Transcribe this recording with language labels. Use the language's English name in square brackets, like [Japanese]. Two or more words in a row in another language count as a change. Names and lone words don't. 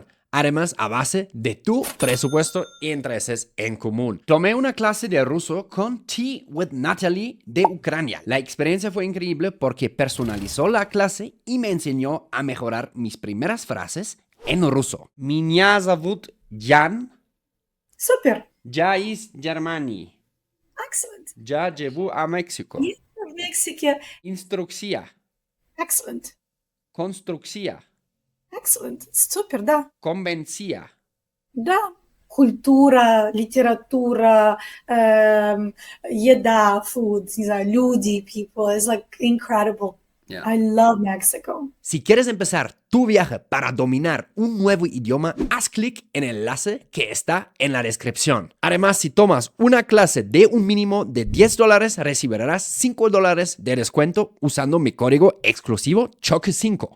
[Spanish] Además, a base de tu presupuesto y intereses en común. Tomé una clase de ruso con Tea with Natalie de Ucrania. La experiencia fue increíble porque personalizó la clase y me enseñó a mejorar mis primeras frases en ruso. [Russian] Меня зовут Jan. Super. Я из Германии. Excellent. Я живу в México. В Мексике. Инструкция. Excellent. Конструкция. Excellent. Супер, да. Конвенция. Да. Культура, литература, еда, food, не знаю, люди, people. [English] It's like incredible. Yeah. I love Mexico. [Spanish] Si quieres empezar tu viaje para dominar un nuevo idioma, haz clic en el enlace que está en la descripción. Además, si tomas una clase de un mínimo de $10, recibirás $5 de descuento usando mi código exclusivo CHOQUE5.